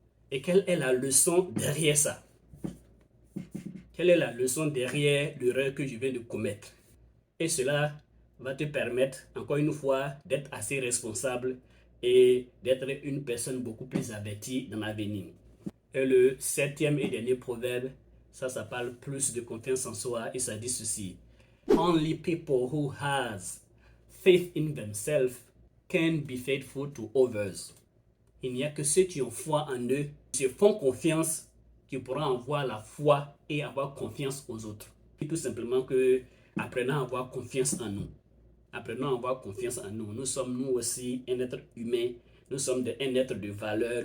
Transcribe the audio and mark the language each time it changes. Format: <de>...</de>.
<fr>Et quelle est la leçon derrière ça? Quelle est la leçon derrière l'erreur que je viens de commettre? Et cela va te permettre, encore une fois, d'être assez responsable et d'être une personne beaucoup plus avertie dans l'avenir. Et le septième et dernier proverbe, ça parle plus de confiance en soi et ça dit ceci.</fr> <en>Only people who has faith in themselves can be faithful to others.</en> <fr>Il n'y a que ceux qui ont foi en eux, qui se font confiance, qui pourront avoir la foi et avoir confiance aux autres. Et tout simplement que apprenons à avoir confiance en nous. Apprenons à avoir confiance en nous. Nous sommes nous aussi un être humain. Nous sommes un être de valeur.</fr>